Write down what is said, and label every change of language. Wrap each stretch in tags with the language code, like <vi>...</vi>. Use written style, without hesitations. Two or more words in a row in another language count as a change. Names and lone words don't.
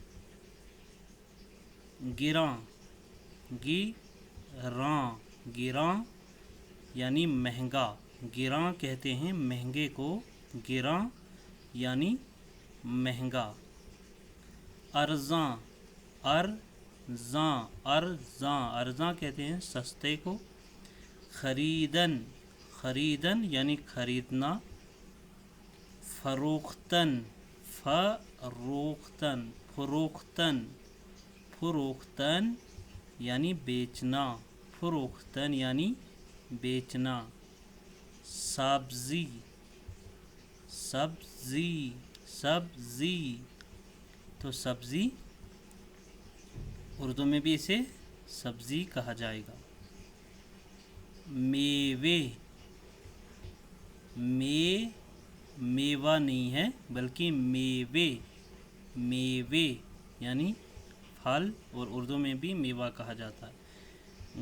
<ur>گراں، گراں، گراں یعنی مہنگا، گراں کہتے ہیں مہنگے کو، گراں یعنی مہنگا۔ ارزاں، ارزاں، ارزاں، ارزاں کہتے ہیں سستے کو۔ خریدن، خریدن یعنی خریدنا۔ فروختن، فروختن، فروختن، فروختن یعنی بیچنا، فروختن یعنی بیچنا۔ سبزی، سبزی، سبزی، تو سبزی اردو میں بھی اسے سبزی کہا جائے گا۔ میوے، میوہ نہیں ہے بلکہ میوے، میوے یعنی پھل، اور اردو میں بھی میوہ کہا جاتا ہے۔</ur>